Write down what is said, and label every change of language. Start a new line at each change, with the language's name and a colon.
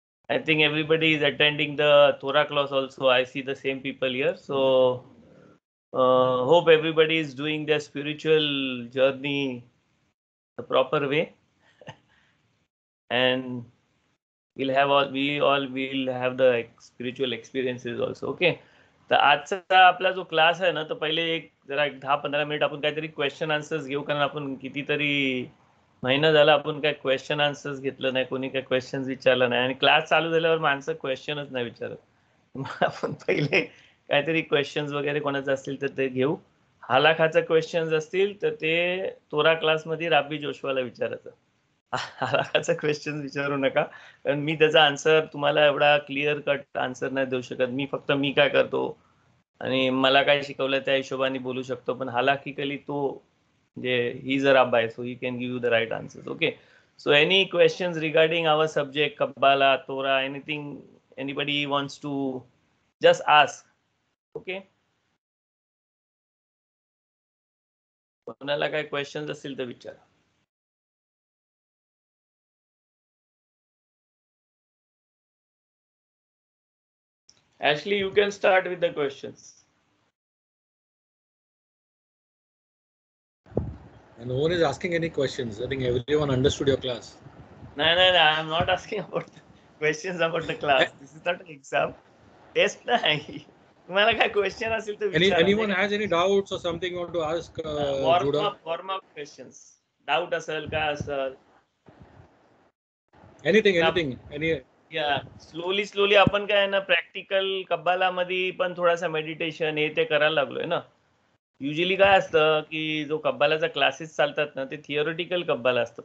English: I think everybody is attending the Torah class also. I see the same people here. So hope everybody is doing their spiritual journey the proper way. And we all will have the spiritual experiences also. Okay.
Marathi: तर आजचा आपला जो class आहे ना, तर पहिले एक 10-15 minute आपण काहीतरी क्वेश्चन आन्सर्स घेऊ, कारण आपण कितीतरी महिना झाला आपण काय क्वेश्चन आन्सर्स घेतलं नाही, कोणी काय क्वेश्चन्स विचारलं नाही, आणि क्लास चालू झाल्यावर माणसं क्वेश्चनच नाही विचारत. मग आपण पहिले काहीतरी क्वेश्चन्स वगैरे कोणाचे असतील तर ते घेऊ. हालाखाचे क्वेश्चन्स असतील तर ते तोरा क्लासमध्ये राबी जोशवाला विचारायचं. हालाखाचा क्वेश्चन विचारू नका, कारण मी त्याचा आन्सर तुम्हाला एवढा क्लिअर कट आन्सर नाही देऊ शकत. मी फक्त मी काय करतो आणि मला काय शिकवलं त्या हिशोबाने बोलू शकतो, पण हालाकीकली तो म्हणजे ही जर अब्बाय
English: So he can give you the right answers. Okay, so any questions regarding our subject Kabbalah, Torah, anything anybody wants to just ask.
Marathi: Okay, कोणाला काय क्वेश्चन्स असतील तर विचारा.
English: Ashley, you can start with the questions. And no one is asking any questions. I think everyone understood your class. No, I am not asking about the questions about the class. This is not an exam.
Hindi: Test nahi.
Marathi: तुम्हाला काय question असेल तर विचारा.
English: Anyone has any doubts or something you want to ask? Warm up questions.
Marathi: Doubt असेल काय असेल.
English: Anything. Yeah, slowly
Marathi: आपण काय ना प्रॅक्टिकल कब्बाला मध्ये पण थोडासा मेडिटेशन हे ते करायला लागलोय ना. युजली काय असतं की जो कब्बालाचा क्लासेस चालतात ना, ते थिअरिटिकल कब्बाला असतं.